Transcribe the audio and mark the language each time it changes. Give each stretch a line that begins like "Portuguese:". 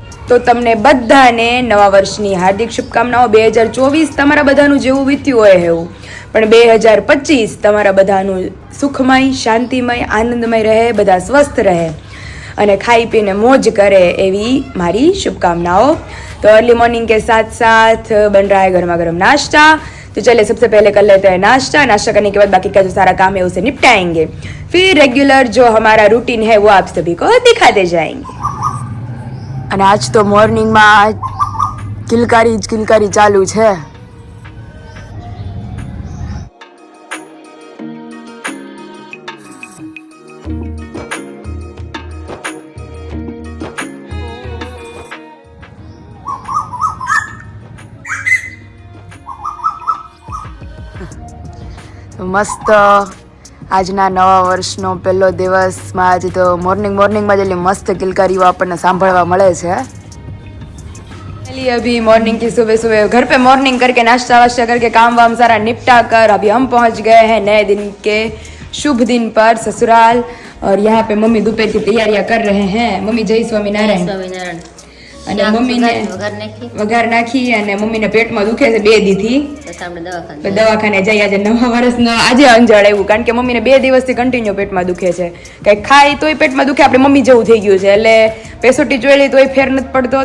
Gujarati: તો તમને બધાને નવા વર્ષની હાર્દિક શુભકામનાઓ. 2024 તમારા બધાનું જેવું વીત્યું હોય એવું, પણ 2025 તમારા બધાનું સુખમય, શાંતિમય, આનંદમય રહે, બધા સ્વસ્થ રહે અને ખાઈ પીને મોજ કરે એવી મારી શુभकामनाओं.
Hindi: तो अर्ली मॉर्निंग के साथ साथ बन रहा है गर्मा गर्म नाश्ता. तो चलिए सबसे पहले कर लेते हैं नाश्ता. नाश्ता करने के बाद बाकी का जो सारा काम है उसे निपटाएंगे. फिर रेगुलर जो हमारा रूटीन है वो आप सभी को दिखाते जाएंगे.
Gujarati: અને આજ તો મોર્નિંગમાં કિલકારી ચાલુ છે. મસ્ત આજના નવા વર્ષનો પહેલો દિવસમાં આજે તો મોર્નિંગમાં જેટલી મસ્ત કિલકારીઓ આપણને સાંભળવા મળે છે.
Hindi: चलिए अभी मॉर्निंग की सुबह घर पे मॉर्निंग करके नाश्ता वाश्ता करके काम वाम सारा निपटा कर अभी हम पहुंच गए हैं नए दिन के शुभ दिन पर ससुराल. और यहाँ पे मम्मी दोपहर की तैयारियां कर रहे हैं. मम्मी जय स्वामीनारायण.
Gujarati: અને મમ્મીને વઘાર નાખી અને મમ્મીને પેટમાં દુખે છે 2 દીથી દવાખાને જઈ. આજે નવા વર્ષનો આજે અંજળ આવ્યું કારણ કે મમ્મીને 2 દિવસથી કન્ટિન્યુ પેટમાં દુખે છે. કઈ ખાય તોય પેટમાં દુખે. આપણે મમ્મી જેવું થઈ ગયું છે એટલે પેસોટી જોઈ લઈ તોય ફેર નથી પડતો.